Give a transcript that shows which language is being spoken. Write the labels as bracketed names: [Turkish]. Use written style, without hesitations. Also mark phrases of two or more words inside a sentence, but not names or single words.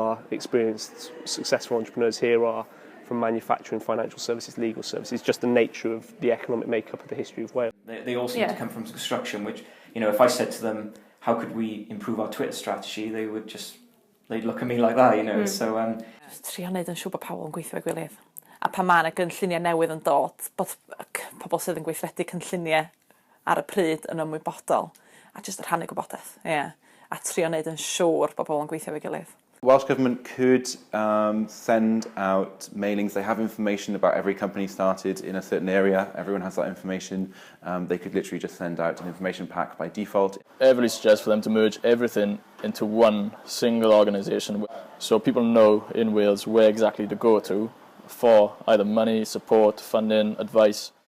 [English] Because actually all our experienced successful entrepreneurs here are from manufacturing, financial services, legal services, just the nature of the economic makeup of the history of Wales. They all seem to come from construction, which, you know, if I said to them, how could we improve our Twitter strategy, they'd look at me like that, you know. So [Welsh] trio wneud yn siŵr bod pawb yn gweithio e'i gilydd. A pan mae yna gynlluniau newydd yn dod, bod pobl sydd yn gweithredu cynlluniau ar y pryd yn ymwybodol, a jyst rhannu gwybodaeth, a trio wneud yn siŵr bod pobl yn gweithio e'i gilydd. [English] Welsh Government could send out mailings. They have information about every company started in a certain area. Everyone has that information. They could literally just send out an information pack by default. Everybody suggests for them to merge everything into one single organisation, so people know in Wales where exactly to go to for either money, support, funding, advice.